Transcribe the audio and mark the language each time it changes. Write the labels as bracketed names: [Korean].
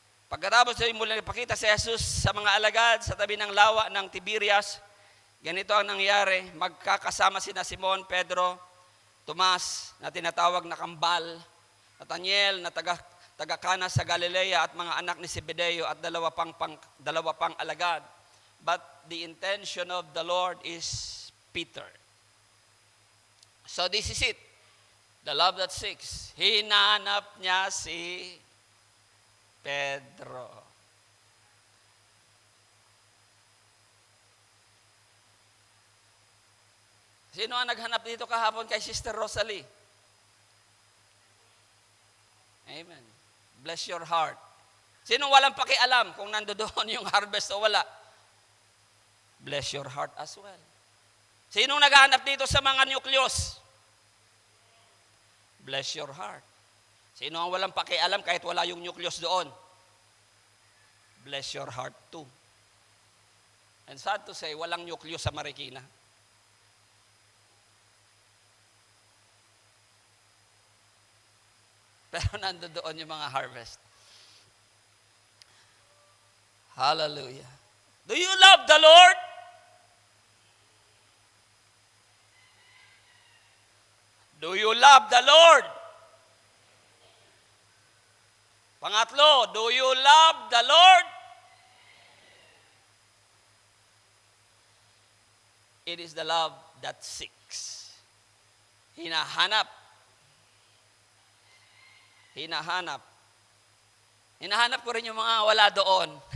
[Filipino] Pagkatapos nitong muling nagpakita si Jesus sa mga alagad sa tabi ng lawa ng Tiberias, ganito ang nangyari, magkakasama sina Simon, Pedro, Tomas, na tinatawag na Kambal, Nathaniel na taga-Kana sa Galilea at mga anak ni Zebedeo at dalawa pang alagad. [English] But the intention of the Lord is Peter. So this is it. The love that seeks. [Filipino] Hinanap niya si Pedro. Sino ang naghanap dito kahapon kay Sister Rosalie? Amen. [English] Bless your heart. [Filipino] Sino walang pakialam kung nandoon yung harvest o wala? [English] Bless your heart as well. [Filipino] Sino naghahanap dito sa mga nucleus? [English] Bless your heart. [Filipino] Sino ang walang pakialam kahit wala yung nucleus doon? [English] Bless your heart too. And sad to say, [Filipino] walang nucleus sa Marikina. Pero nandoon yung mga harvest. [English] Hallelujah. Do you love the Lord? Do you love the Lord? [Filipino] Pangatlo, [English] do you love the Lord? It is the love that seeks. [Filipino] Hinahanap. Hinahanap ko rin yung mga wala doon.